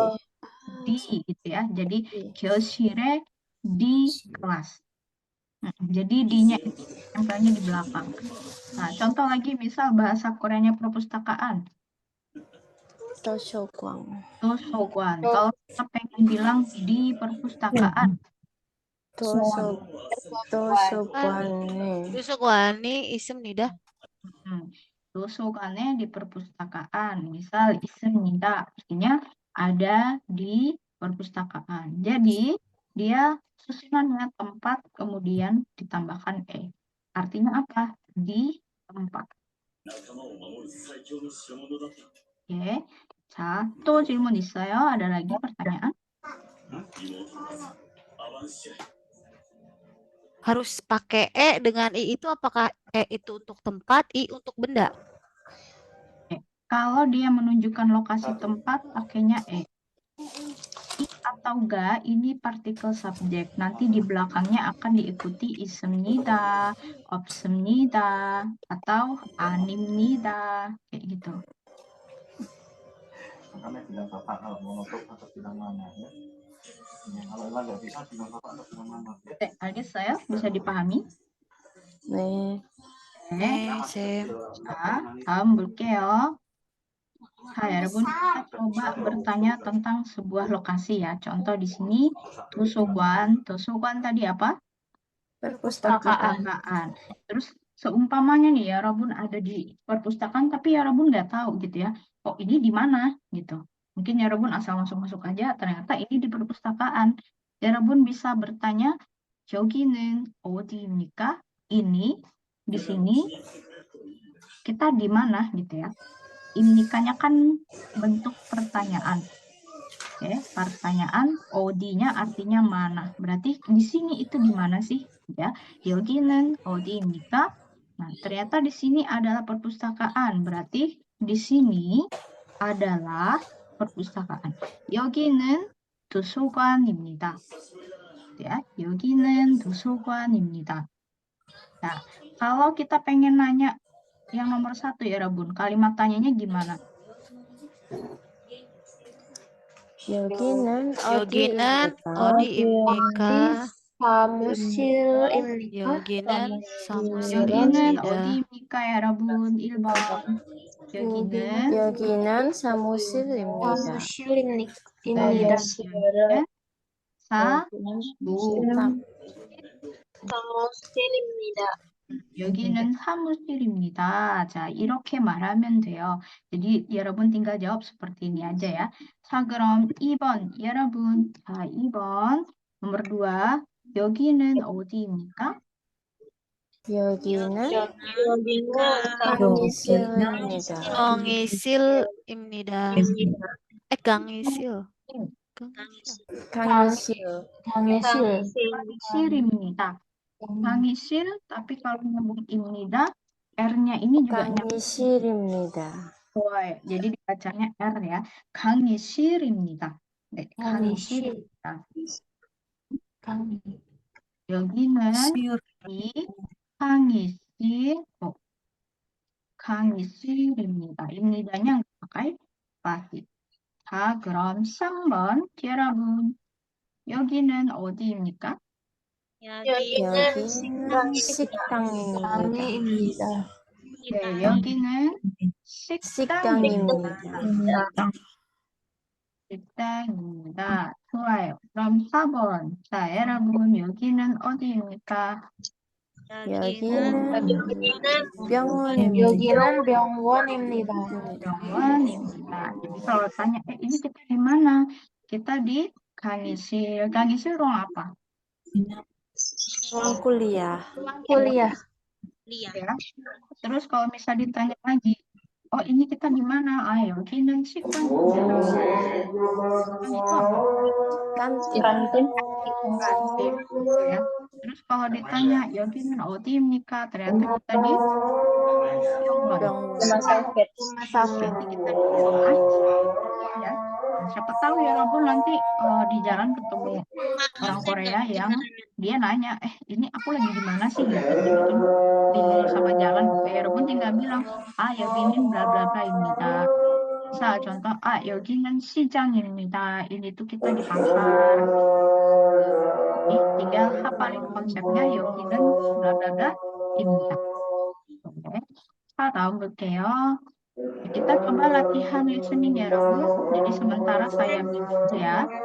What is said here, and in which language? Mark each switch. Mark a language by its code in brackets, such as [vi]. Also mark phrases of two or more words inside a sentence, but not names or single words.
[id] di gitu ya. Jadi 교실에 di kelas. Jadi di-nya itu tempelnya di belakang. Nah, contoh lagi misal bahasa Koreanya perpustakaan. [ko] 도서관. 도서관. [id] Kalau kita pengen bilang di perpustakaan. [ko] 도서관에. 도서관이 있습니다. [id] 도서관에 di perpustakaan. Misal 있습니다. Artinya ada di perpustakaan. Jadi dia susunannya tempat kemudian ditambahkan Artinya apa? Di tempat. Oke. [ko] 자, 또 질문 있어요? [id] ada lagi pertanyaan? Harus pakai dengan I itu apakah itu untuk tempat, I untuk benda? Kalau dia menunjukkan lokasi tempat, pakainya I atau ga, ini partikel subjek. Nanti di belakangnya akan diikuti 있습니다, 없습니다, atau 아닙니다. Kayak gitu. Kami bilang bapak kalau mau nutup atau bilang mana ya. Kalau emang nggak bisa bilang bapak atau bilang mana. 알겠어요? bisa dipahami? [ko] 네. 네, 쌤. 자, 다음 볼게요. 자, 여러분 [id] kita coba bertanya tentang sebuah lokasi ya. Contoh di sini 도서관. 도서관 tadi apa? perpustakaan. Terus seumpamanya nih ya, Rabun ada di perpustakaan tapi ya Rabun nggak tahu gitu ya. Oh, ini di mana gitu. Mungkin ya Rabun asal masuk aja, ternyata ini di perpustakaan. Ya Rabun bisa bertanya, [ko] 여기는 어디입니까? [id] Ini di sini kita di mana gitu ya. Imnikanya kan bentuk pertanyaan. Oke, pertanyaan 어디nya artinya mana. Berarti di sini itu di mana sih? Ya, [ko] 여기는 어디입니까? [id] Nah, ternyata di sini adalah perpustakaan. Berarti di sini adalah perpustakaan. [ko] 여기는 도서관입니다. Ya, 여기는 도서관입니다. [id] Nah, kalau kita pengen nanya yang nomor 1 ya, Rabun, kalimat tanyanya gimana? [ko] 여기는 어디입니까? 사무실입니까? 여기는 여기는 사무실입니다. 어디입니까, 여러분? 1번. 여기는 사무실입니다. 사무실입니다. 사무실입니다. 여기는 사무실입니다. 자, 이렇게 말하면 돼요. [id] jadi 여러분 tinggal jawab seperti ini aja ya. [ko] 자, 그럼 2번 여러분. 자, 2번 nomor 2. 여기는 어디입니까? 여기는 강의실입니다. 강의실입니다. 강의실. 강의실입니다. 강의실, [id] tapi kalau nyambung 입니다, R-nya ini juga nyambung. [ko] 강의실입니다. [id] jadi dibacanya R ya. [ko] 강의실입니다. 네, 강의실입니다. 여기는 이 강의실, 강의실입니다. [id] 입니다nya nggak pakai pasif. [ko] 자, 그럼 3번 여러분. 여기는 어디입니까? 여기는 식당입니다. 네, 여기는 식당입니다. 식당입니다. 식당입니다. 좋아요. 그럼 4번. 자, 여러분, 여기는 어디입니까? 여기는 여기는 병원입니다. 병원입니다. 병원입니다. [id] Jadi kalau tanya, ini kita di mana? Kita di Kangisir. Kangisir ruang apa? ruang kuliah. kuliah. Ya. Terus kalau misal ditanya lagi, oh ini kita di mana? Ayo, [ko] 여기는 치과입니다. [id] Kan itu apa? Kantin. kantin. Kantin, gitu ya. Terus kalau ditanya, [ko] 여기는 어디입니까? [id] Ternyata kita di 병원. [ko] 병원. [id] Rumah sakit. Berarti kita di rumah ya. Nah, siapa tahu ya Rabun nanti di jalan ketemu orang Korea yang dia nanya, ini aku lagi di mana sih gitu, jadi kan bingung sama jalan gitu ya. Rabun tinggal bilang, [ko] 여기는 bla bla bla 입니다. [id] Misal contoh, [ko] 여기는 시장입니다. [id] Ini tuh kita di pasar. Tinggal hafalin konsepnya, [ko] 여기는 bla bla bla 입니다. [id] Oke, sekarang 볼게요. Kita coba latihan listening ya, Rabu. Jadi sementara saya mute dulu ya.